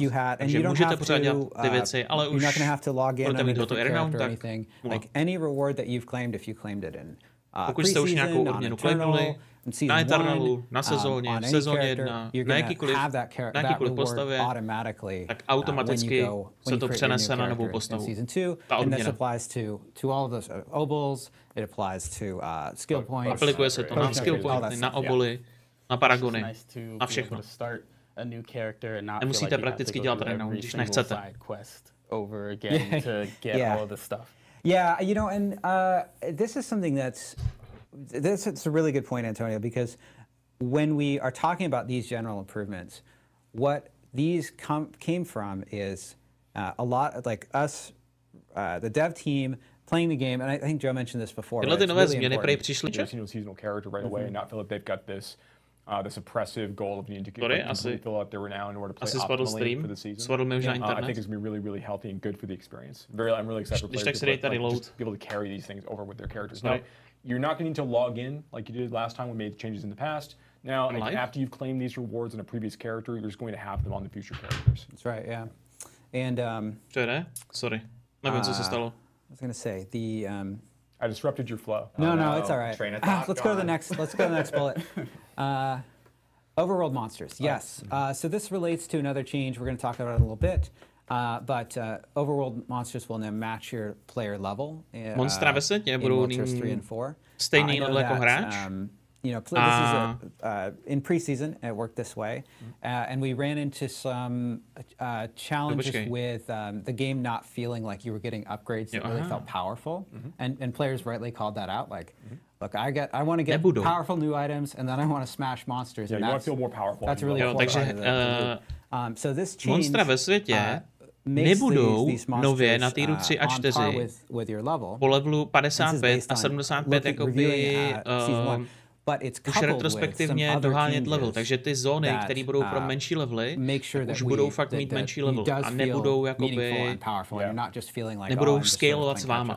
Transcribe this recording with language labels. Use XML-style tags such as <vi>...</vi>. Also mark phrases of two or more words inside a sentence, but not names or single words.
<cs>Takže můžete pořád dělat ty věci, ale už budete mít hotový renown, tak pokud jste už nějakou odměnu claimnuli, na Eternalu, na sezóně, v sezóně 1, na jakýkoliv postavě, tak automaticky se to přenese na novou postavu. Ta odměna. Aplikuje se to na</cs> <en>skill pointy,</en> <cs>na oboly, na paragony, na všechno. Nemusíte prakticky dělat renown, když nechcete.</cs> <en>Yeah, you know, and this is something it's a really good point, Antonio, because when we are talking about these general improvements, what these came from is a lot like us, the dev team, playing the game, and I think Joe mentioned this before.</en> <cs>Tyhle ty nové změny prý přišly.</cs> <en>Seasonal character right away, and not feel like they've got this oppressive goal of needing to fill out their renown in order to play optimally for the season. I think it's going to be really healthy and good for the experience. I'm really excited for players to be able to carry these things over with their characters. Now, you're not going to need to log in like you did last time. We made changes in the past. Now, after you've claimed these rewards in a previous character, you're just going to have them on the future characters. That's right, yeah. And Sorry,</en> <cs>nevím, co se stalo.</cs> <en>I was going to say I disrupted your flow. No, it's all right. Let's go to the next bullet. Overworld monsters, yes. So this relates to another change. We're going to talk about it a little bit. But overworld monsters will now match your player level.</en> <cs>Monstra ve světě budou nyní stejný level jako hráč.</cs> <en>You know, this is in preseason it worked this way, and we ran into some challenges with the game not feeling like you were getting upgrades that really felt powerful, and players rightly called that out. Like, look, I want to get powerful new items, and then I want to smash monsters. Yeah, you want to feel more powerful. That's really important. So this change.</en> <cs>Monstra ve světě nebudou nově na týru 3 a 4 po levelu 55 a 75 jakoby už retrospektivně dohánět level, takže ty zóny, které budou pro menší levely, už budou fakt mít menší level a nebudou jakoby, nebudou scalovat s váma.</cs>